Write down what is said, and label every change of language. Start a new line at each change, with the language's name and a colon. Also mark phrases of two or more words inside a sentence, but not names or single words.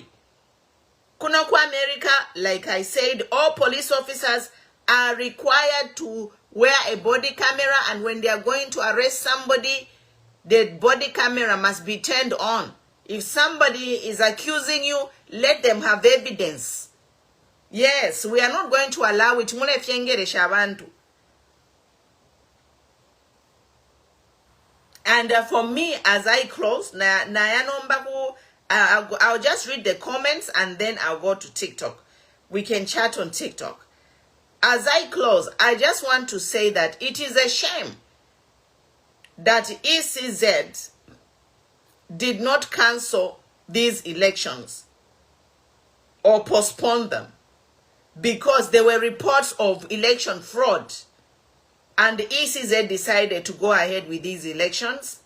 English: Kunaku America, like I said, all police officers are required to wear a body camera, and when they are going to arrest somebody, the body camera must be turned on. If somebody is accusing you, let them have evidence. Yes, we are not going to allow it.
Bemba: Mule fiengere shabantu.
English: And for me, as I close, I'll just read the comments and then I'll go to TikTok. We can chat on TikTok. As I close, I just want to say that it is a shame that ECZ did not cancel these elections or postpone them, because there were reports of election fraud, and the ECZ decided to go ahead with these elections.